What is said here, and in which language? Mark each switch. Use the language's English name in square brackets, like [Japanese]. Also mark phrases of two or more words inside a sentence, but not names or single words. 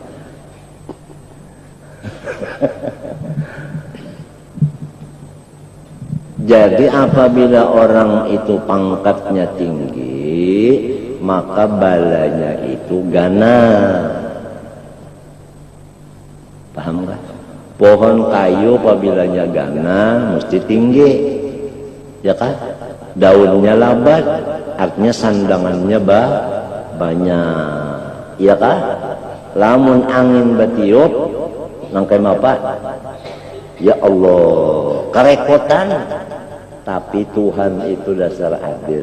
[Indonesian] Jadi apabila orang itu pangkatnya tinggi, maka balanya itu ganas. Paham nggak? Pohon kayu apabila ganas mesti tinggi, ya kan? Daunnya lebat, artinya sandangannya banyak, ya kan? [Banjar] Lamun angin batiup, nangkai apa? [Indonesian] Ya Allah, kerepotan. Tapi Tuhan itu dasar adil.